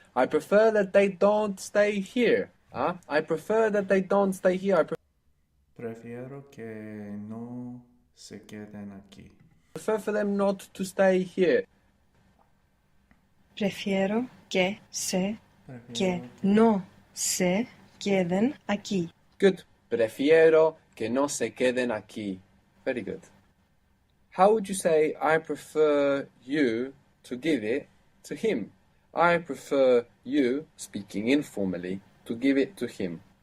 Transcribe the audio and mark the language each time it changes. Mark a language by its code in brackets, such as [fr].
[en] I prefer that they don't stay here. I prefer that they don't stay here. I [es] Prefiero que no se queden aquí. [en] prefer for them not to stay here. [es] Prefiero que Prefiero no se queden aquí. [en] Good. [es] Prefiero que no se queden aquí. [en] Very good. How would you say, I prefer you to give it to him? I prefer you, speaking informally, to give it to him.